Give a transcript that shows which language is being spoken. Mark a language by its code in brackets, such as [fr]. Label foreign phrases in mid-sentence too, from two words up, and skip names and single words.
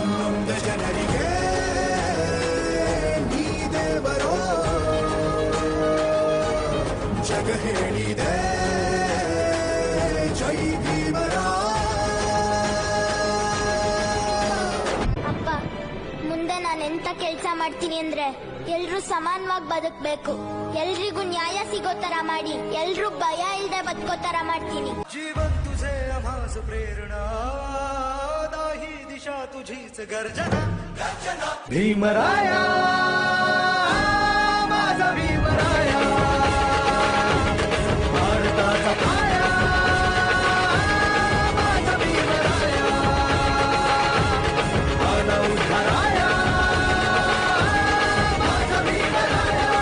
[kn] ನೊಂದ ಜನರಿಗೆ ನೀ ದೇವರೋ ಜಗ ಹೇಳಿದೆ ಜೈ ಭೀಮರಾವ್. ಮುಂದೆ ನಾನು ಎಂತ ಕೆಲಸ ಮಾಡ್ತೀನಿ ಅಂದ್ರೆ ಎಲ್ರೂ ಸಮಾನವಾಗಿ ಬದುಕಬೇಕು, ಎಲ್ರಿಗೂ ನ್ಯಾಯ ಸಿಗೋ ತರ ಮಾಡಿ, ಎಲ್ರೂ ಭಯ ಇಲ್ದೆ ಬದುಕೋ ತರ ಮಾಡ್ತೀನಿ. [mr] जीवन तुझे आभास प्रेरणा, दाही दिशा तुझीच गर्जना. भीमराया माझा भीमराया, भारताचा पाया माझा भीमराया, आला उद्धाराया माझा भीमराया.